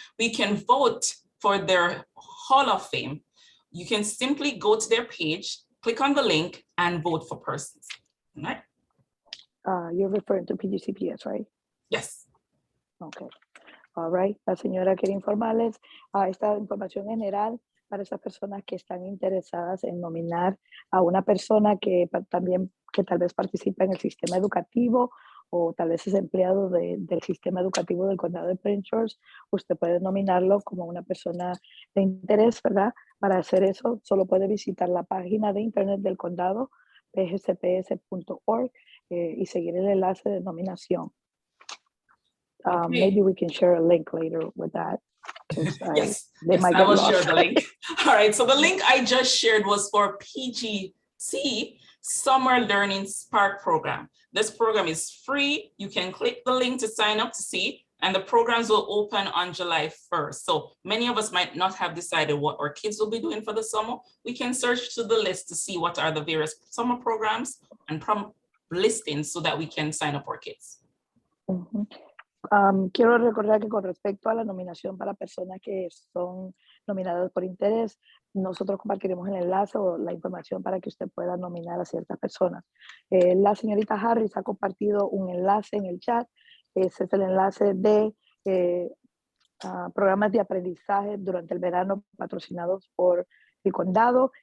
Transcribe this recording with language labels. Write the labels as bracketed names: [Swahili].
[English] We can vote for their Hall of Fame. You can simply go to their page, click on the link, and vote for persons. All right? You're referring to PGCPS, right? Yes. Okay. All right. [Spanish] La señora quiere informarles a esta información general para esas personas que están interesadas en nominar a una persona que también que tal vez participa en el sistema educativo o tal vez es empleado del sistema educativo del condado de Prince George. Usted puede nominarlo como una persona de interés, ¿verdad? Para hacer eso, solo puede visitar la página de internet del condado, pgcps.org, y seguir el enlace de nominación. [English] Okay. Maybe we can share a link later with that. Yes, I will share the link. All right, so the link I just shared was for PGC Summer Learning Spark Program. This program is free. You can click the link to sign up to see, and the programs will open on July 1st. So many of us might not have decided what our kids will be doing for the summer. We can search to the list to see what are the various summer programs and listings so that we can sign up our kids. [Spanish] Quiero recordar que con respecto a la nominación para personas que son nominadas por interés, nosotros compartiremos el enlace o la información para que usted pueda nominar a ciertas personas. La señorita Harris ha compartido un enlace en el chat. Ese es el enlace de programas de aprendizaje durante el verano patrocinados por el condado.